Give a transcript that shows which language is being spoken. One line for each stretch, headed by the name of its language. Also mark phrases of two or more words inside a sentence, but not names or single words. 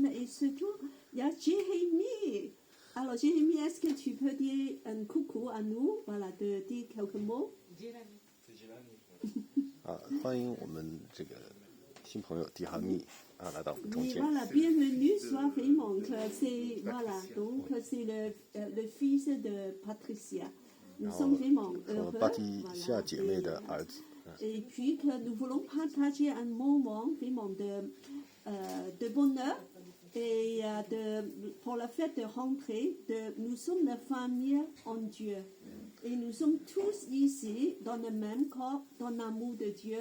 French: Et surtout, il y a Jérémie. Alors Jérémie, est-ce que tu peux dire un coucou à nous, voilà, de dire quelques mots?
Chinese: 欢迎我们这个新朋友迪哈密来到我们中
French: Oui,
Chinese: 间。
French: voilà, bienvenue, sois vraiment que c'est, voilà, donc c'est le fils de Patricia. Nous sommes vraiment
Chinese: 和
French: heureux,
Chinese: 巴提西亚姐妹的
French: voilà,
Chinese: 儿子，
French: et puis que nous voulons partager un moment vraiment de bonheur et pour la fête de rentrée, nous sommes la famille en Dieu. Et nous sommes tous ici dans le même corps, dans l'amour de Dieu.